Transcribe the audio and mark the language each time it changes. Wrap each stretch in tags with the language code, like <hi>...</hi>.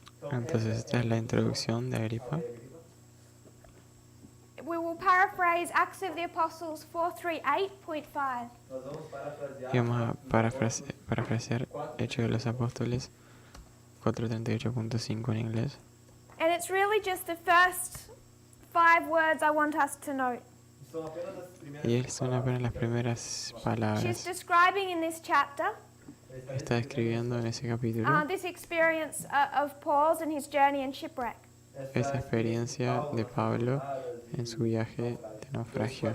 <es>Entonces esta es la introducción de Agripa.</es> <en>We will paraphrase Acts of the Apostles 438.5.</en> <es>Y vamos a parafrasear Hechos de los Apóstoles 438.5 en inglés.</es> <en>And it's really just the first 5 words I want us to note.</en> <es>Y son apenas las primeras</es> <en>She's</en> <es>palabras.</es> <en>describing in this chapter</en> <es>Está describiendo en ese capítulo</es> <en>this experience of Paul's and his journey in shipwreck.</en> <es>esa experiencia de Pablo en su viaje de naufragio.</es>